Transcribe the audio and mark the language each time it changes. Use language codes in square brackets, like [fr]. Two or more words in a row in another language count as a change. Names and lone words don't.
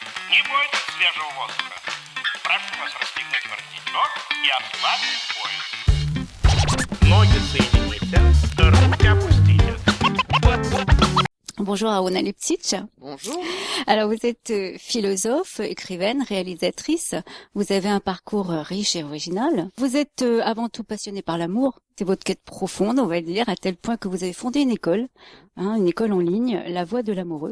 [ru] Не бойтесь свежего воздуха. Прошу вас расстегнуть воротничок и ослабить пояс. Ноги соедините, руки опустите. [fr] Bonjour Aona Lipcic. Bonjour. Alors vous êtes philosophe, écrivaine, réalisatrice. Vous avez un parcours riche et original. Vous êtes avant tout passionnée par l'amour. C'est votre quête profonde, on va dire, à tel point que vous avez fondé une école en ligne, La Voix de l'amoureux.